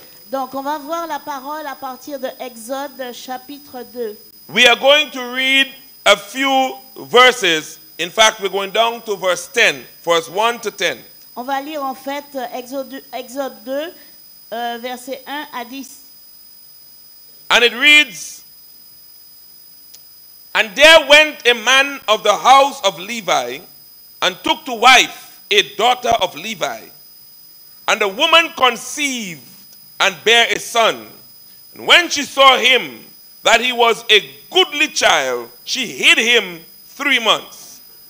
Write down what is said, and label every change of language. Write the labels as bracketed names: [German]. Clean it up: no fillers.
[French] Donc, on va voir la parole à partir de Exode chapitre 2. [English] We are going to read a few verses. In fact, we're going down to verse 10, verse 1 to 10. [French] On va lire en fait Exode 2, versets 1 à 10. [English] And it reads, and there went a man of the house of Levi, and took to wife a daughter of Levi. And the woman conceived, and bare a son. And when she saw him, that he was a goodly child, she hid him 3 months.